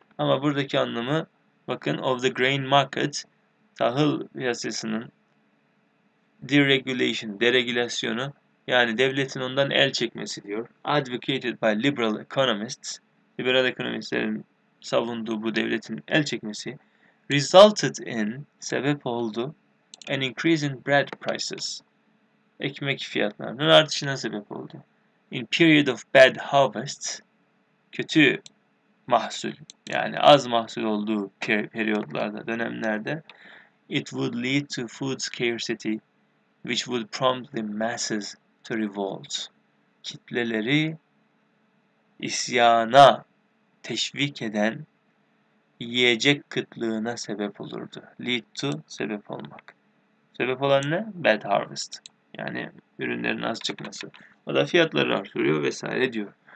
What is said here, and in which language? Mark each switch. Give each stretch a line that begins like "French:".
Turkish: Ama buradaki anlamı bakın
English: of the grain market,
Turkish: tahıl piyasasının deregulation, deregülasyonu yani devletin ondan el çekmesi diyor.
English: Advocated by liberal economists,
Turkish: liberal ekonomistlerin savunduğu bu devletin el çekmesi
English: resulted in,
Turkish: sebep oldu,
English: an increase in bread prices,
Turkish: ekmek fiyatlarının artışına sebep oldu.
English: In period of bad harvests,
Turkish: kötü mahsul yani az mahsul olduğu periyodlarda, dönemlerde
English: it would lead to food scarcity which would prompt the masses to revolt.
Turkish: Kitleleri isyana teşvik eden yiyecek kıtlığına sebep olurdu. Lead to, sebep olmak. Sebep olan ne?
English: Bad harvest.
Turkish: Yani ürünlerin az çıkması. O da fiyatları artırıyor vesaire diyor.